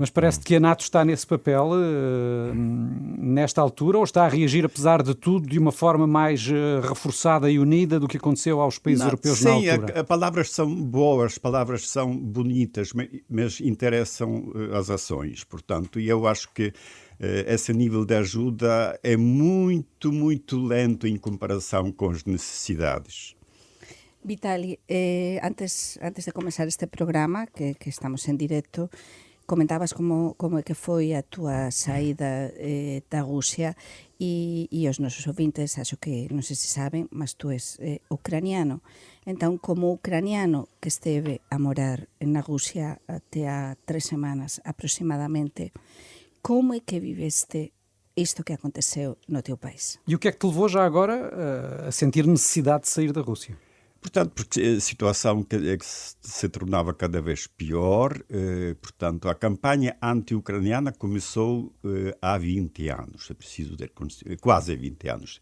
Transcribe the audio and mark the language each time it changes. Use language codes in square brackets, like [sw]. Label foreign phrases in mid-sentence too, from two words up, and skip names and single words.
[pt] Mas parece-te que a NATO está nesse papel nesta altura ou está a reagir, apesar de tudo, de uma forma mais reforçada e unida do que aconteceu aos países europeus na altura? Sim, palavras são boas, palavras são bonitas, mas interessam as ações. Portanto, e eu acho que esse nível de ajuda é muito, muito lento em comparação com as necessidades. Vitaly, [gl] antes de comenzar este programa, que estamos en directo, comentabas como é que foi a túa saída da Rusia e os nosos ouvintes, acho que non sei se saben, mas tú és ucraniano. Entón, como ucraniano que esteve a morar na Rusia até há 3 semanas aproximadamente, como é que viveste isto que aconteceu no teu país? [pt] E o que é que te levou já agora a sentir necessidade de sair da Rússia? Portanto, porque a situação que se tornava cada vez pior, portanto, a campanha anti-ucraniana começou há 20 anos, é preciso dizer, quase 20 anos.